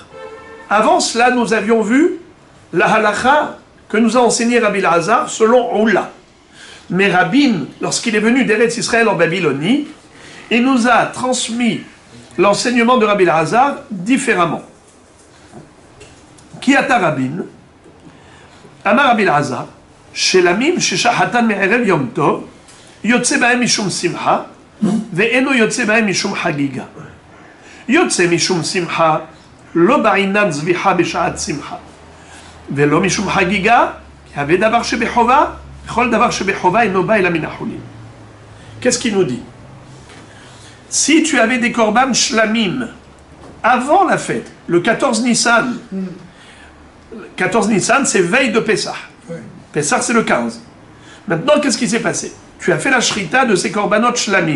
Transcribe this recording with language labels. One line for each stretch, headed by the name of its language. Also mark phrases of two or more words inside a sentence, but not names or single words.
French: Avant cela, nous avions vu la halakha que nous a enseigné Rabbi Elazar selon Oula. Mais Rabin, lorsqu'il est venu d'Eretz Israël en Babylonie, il nous a transmis l'enseignement de Rabbi Elazar différemment.
Aramaic: כי אתא רבין,
Hebrew: אמר רבי אלעזר, שלמים ששחטן מערב יום טוב, יוצא בהם משום שמחה, ואינו יוצא בהם משום חגיגה. יוצא משום שמחה, לא בעינן זביחה בשעת שמחה, ולא משום חגיגה, יבא דבר שבחובה, וכל דבר שבחובה אינו בא אלא מן החולין.
French: Qu'est-ce qu'il nous dit? Si tu avais des
Hebrew: קרבן שלמים
French: avant la fête, le 14 Nissan, 14 Nissan c'est veille de Pessah. Pessah c'est le 15. Maintenant qu'est-ce qui s'est passé? Tu as fait la shrita de ces
Hebrew: קרבנות שלמים.